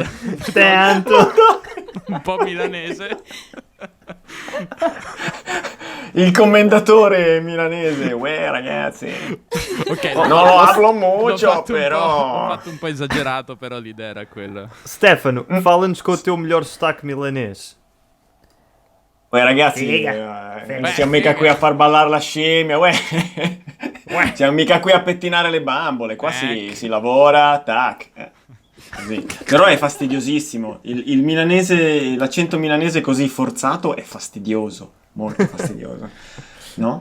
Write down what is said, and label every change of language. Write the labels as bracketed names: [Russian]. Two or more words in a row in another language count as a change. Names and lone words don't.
[Italian] Tanto. Un po' milanese. Il commentatore milanese, ragazzi. Ok, [Spanish] Non lo hablo [Italian] l'ho [Spanish] mucho, [Italian] fatto un però. po', ho fatto un po' esagerato, però l'idea era quella. Stefano, [Portuguese] fala-nos com o teu melhor sotaque milanês. [Italian] Ragazzi, Figa. non siamo mica qui a far ballare la scimmia, siamo mica qui a pettinare le bambole, qua si lavora, tac. Così. Però è fastidiosissimo, il milanese, l'accento milanese così forzato è fastidioso, molto fastidioso, no?